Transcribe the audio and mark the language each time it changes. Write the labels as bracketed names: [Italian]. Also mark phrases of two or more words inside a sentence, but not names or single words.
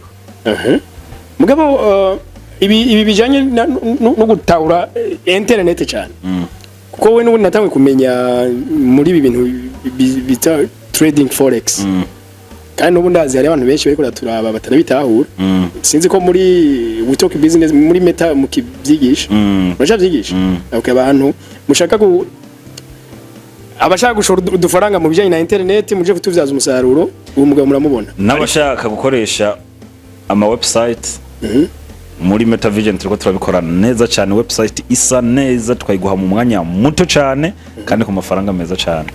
[Rundi] mugabo ibi bijanye no gutahura internet cyane kuko we n'ubundi natangwe kumenya muri ibi bintu bita [English] trading forex [Rundi] kandi n'ubundi ndazi hari abantu benshi bariko turaba batanabitahura sinzi ko muri [English] we talk business [Rundi] muri meta mukivyigisha muracavyigisha okay abantu mushaka abashaka gushora udufaranga mu bijanye na internet muje kutuvyaza umusaruro uwo mugabo muramubona n'abashaka gukoresha ama website muri MetaVision turiko turabikorana neza cyane website isa neza twayiguha mu mwanya muto cyane kandi ku mafaranga meza cyane